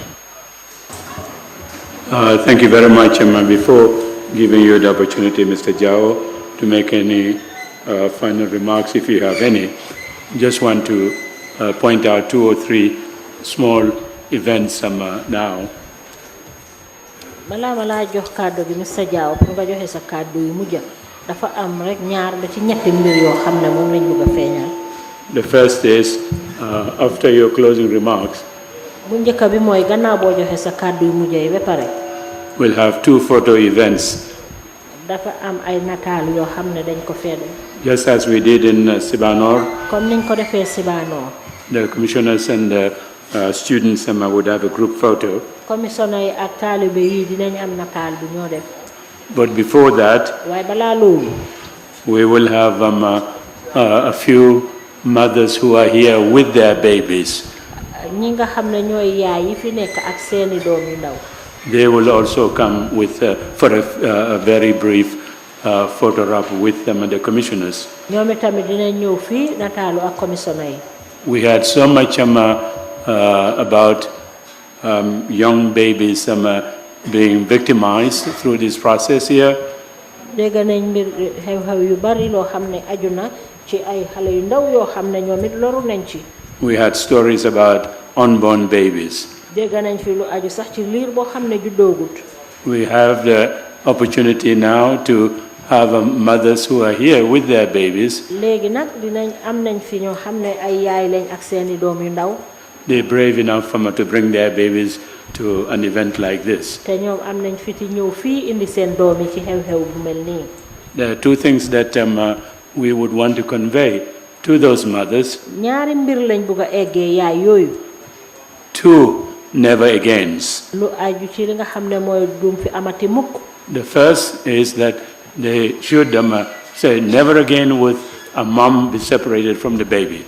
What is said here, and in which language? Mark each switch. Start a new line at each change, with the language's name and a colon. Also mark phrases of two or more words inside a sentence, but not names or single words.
English: Thank you very much. Before giving you the opportunity, Mr. Jawo, to make any final remarks, if you have any, just want to point out 2 or 3 small events now.
Wolof: Mala jox kàddu gi Mr. Jawo pour nga joxe sa kàddu yu mujj dafa am rek ñaar ba ci ñetti mbir yoo xam ne moom lañ bëgg a feeñal.
English: The first is after your closing remarks.
Wolof: Bu njëkk bi mooy gannaaw boo joxe sa kàddu yu mujj yi ba pare.
English: We'll have 2 photo events.
Wolof: Dafa am ay nataal yoo xam ne dañ ko feede.
English: Just as we did in Sibanor.
Wolof: Comme niñ ko defee Sibanor.
English: The commissioners and the students would have a group photo.
Wolof: Commissioner yi ak taalibe yi dinañ am nataal bu ñoo def.
English: But before that,
Wolof: waaye balaa loolu.
English: we will have a few mothers who are here with their babies.
Wolof: Ñi nga xam ne ñooy yaay yi fi nekk ak seeni doom yu ndaw.
English: They will also come with for a very brief photograph with them and the commissioners.
Wolof: ñoom itamit dinañ ñëw fii nataalu ak commissioner yi.
English: We had so much about young babies being victimized through this process here.
Wolof: dégg nañ mbir xew-xew yu bari loo xam ne aju na ci ay xale yu ndaw yoo xam ne ñoom it loru nañ ci.
English: We had stories about unborn babies.
Wolof: dégg nañ fi lu aju sax ci liir boo xam ne juddoogut.
English: We have the opportunity now to have mothers who are here with their babies.
Wolof: léegi nag dinañ am nañ fi ñoo xam ne ay yaay lañ ak seeni doom yu ndaw.
English: They're brave enough to bring their babies to an event like this.
Wolof: te ñoom am nañ fi ti ñëw fii indi seen doom yi ci xew-xew bu mel nii.
English: There are 2 things that we would want to convey to those mothers.
Wolof: ñaari mbir lañ bugg a eggee yaay yooyu.
English: 2 never agains.
Wolof: lu aju ci li nga xam ne mooy duum fi amati mukk.
English: The first is that they should say never again with a mom be separated from the baby.